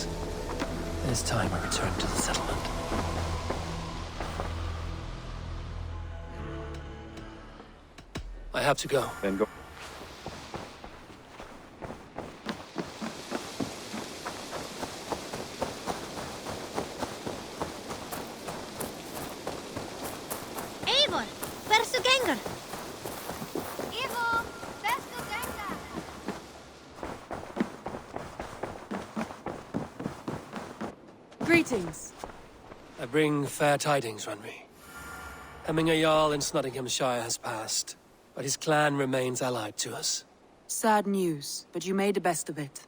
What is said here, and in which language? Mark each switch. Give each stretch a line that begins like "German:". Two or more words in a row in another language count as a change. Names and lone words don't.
English: It is time I return to the settlement. have to go. Then go. Eivor,
Icelandic: hversu gengur? Eivor, hversu gengur?
English: Greetings. I bring fair tidings, Runry. Hemminger Jarl in Nottinghamshire has passed, but his clan remains allied to us. Sad news, but you made the best of it.